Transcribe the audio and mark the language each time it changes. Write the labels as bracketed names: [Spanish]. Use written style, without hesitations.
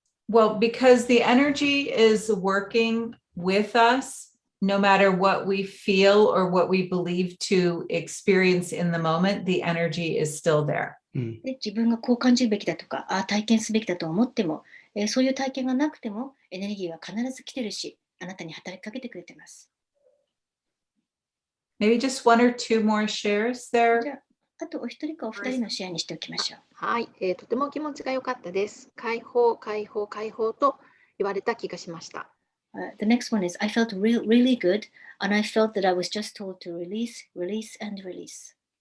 [English] Well, because the energy is working with us, no matter what we feel or what we believe to experience in the moment, the energy is still there. [Japanese] で自分がこう感じるべきだとか、体験すべきだと思っても、そういう体験がなくても、エネルギーは必ず来てるし、あなたに働きかけてくれてます。 [English] Maybe just one or two more shares [Japanese] じ [English] there. [Japanese] ゃあ、あとお一人かお二人のシェアにしておきましょう。はい、とても気持ちが良かったです。解放、解放、解放と言われた気がしました。 [English] The next one is, I felt really good, and I felt that I was just told to release, release, and release.